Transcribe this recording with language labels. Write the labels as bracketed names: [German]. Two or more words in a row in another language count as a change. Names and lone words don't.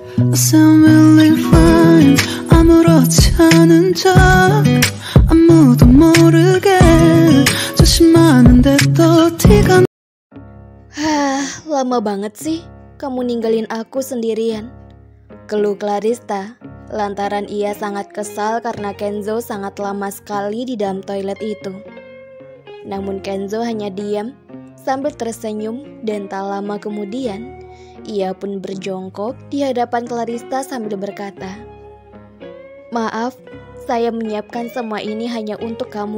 [English] I sound really fine. [Korean] 아무렇지 않은 척 아무도 모르게 조심하는데 또 티가. [Indonesian] Lama banget sih kamu ninggalin aku sendirian, keluh Clarista, lantaran ia sangat kesal karena Kenzo sangat lama sekali di dalam toilet itu. Namun Kenzo hanya diam sambil tersenyum, dan tak lama kemudian ia pun berjongkok di hadapan Clarista sambil berkata, "Maaf, saya menyiapkan semua ini hanya untuk kamu.